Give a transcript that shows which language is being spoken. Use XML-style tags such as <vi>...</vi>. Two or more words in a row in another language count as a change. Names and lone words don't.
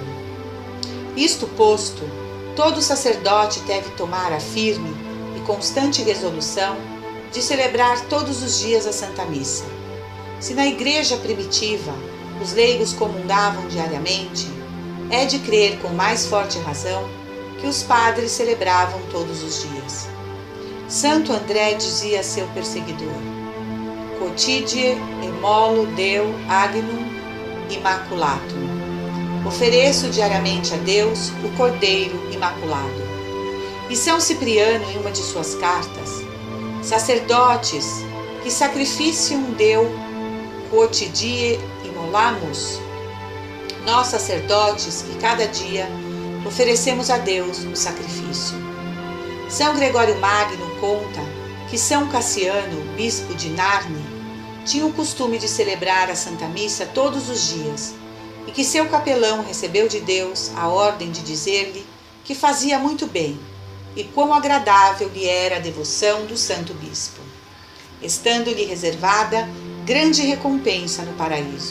<pt>Isto posto, todo sacerdote deve tomar a firme e constante resolução de celebrar todos os dias a Santa Missa. Se na igreja primitiva os leigos comungavam diariamente, é de crer com mais forte razão que os padres celebravam todos os dias. Santo André dizia a seu perseguidor:</pt> <la>Quotidie emolo Deo agnum immaculatum.</la> <pt>Ofereço diariamente a Deus o Cordeiro Imaculado. E São Cipriano, em uma de suas cartas:</pt> <la>sacerdotes que sacrificium Deo quotidie immolamus.</la> <pt>Nós, sacerdotes, que cada dia oferecemos a Deus o sacrifício. São Gregório Magno conta que São Cassiano, bispo de Narni, tinha o costume de celebrar a Santa Missa todos os dias e que seu capelão recebeu de Deus a ordem de dizer-lhe que fazia muito bem e quão agradável lhe era a devoção do santo bispo, estando-lhe reservada grande recompensa no paraíso.</pt>